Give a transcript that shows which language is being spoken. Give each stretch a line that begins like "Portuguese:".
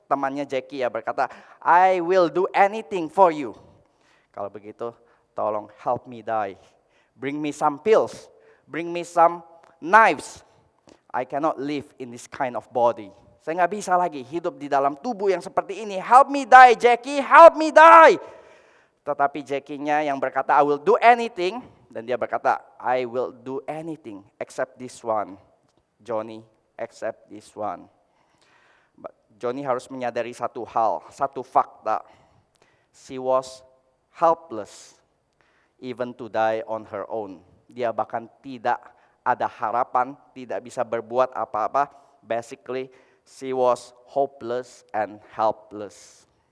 Indonesian: Temannya Jackie ya berkata,
English: I will do anything for you.
Indonesian: Kalau begitu, tolong
English: help me die. Bring me some pills, bring me some knives. I cannot live in this kind of body.
Indonesian: Saya nggak bisa lagi hidup di dalam tubuh yang seperti ini.
English: Help me die, Jackie, help me die.
Indonesian: Tetapi Jackie-nya yang berkata,
English: I will do anything.
Indonesian: Dan dia berkata,
English: I will do anything except this one.
Indonesian: Johnny,
English: except this one.
Indonesian: Johnny harus menyadari satu hal, satu fakta.
English: She was helpless, even to die on her own.
Indonesian: Dia bahkan tidak ada harapan, tidak bisa berbuat apa-apa.
English: Basically, she was hopeless and helpless.